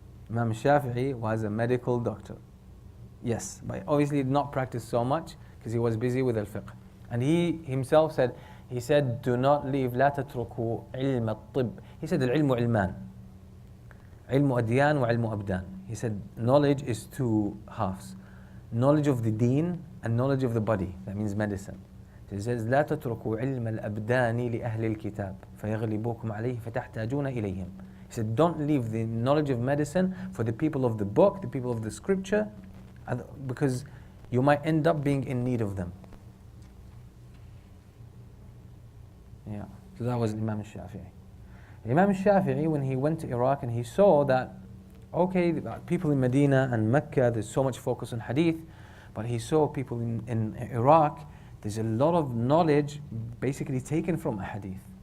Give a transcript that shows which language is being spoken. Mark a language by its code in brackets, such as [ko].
[en] Imam Shafi'i was a medical doctor. Yes, but obviously did not practice so much because he was busy with al-fiqh. And he himself said, do not leave, [ar] لا تتركوا علم الطب. [en] He said, [ar] العلم علمان. علم أديان وعلم أبدان. [en] He said, knowledge is 2 halves. Knowledge of the deen and knowledge of the body. That means medicine. He says, [ar] لا تتركوا علم الأبدان لأهل الكتاب فيغلبوكم عليه فتحتاجون إليهم. [en] He said, don't leave the knowledge of medicine for the people of the book, the people of the scripture, because you might end up being in need of them. Yeah, so that was Imam al-Shafi'i. Imam al-Shafi'i, when he went to Iraq and he saw that, okay, people in Medina and Mecca, there's so much focus on hadith, but he saw people in Iraq, there's a lot of knowledge basically taken from a hadith.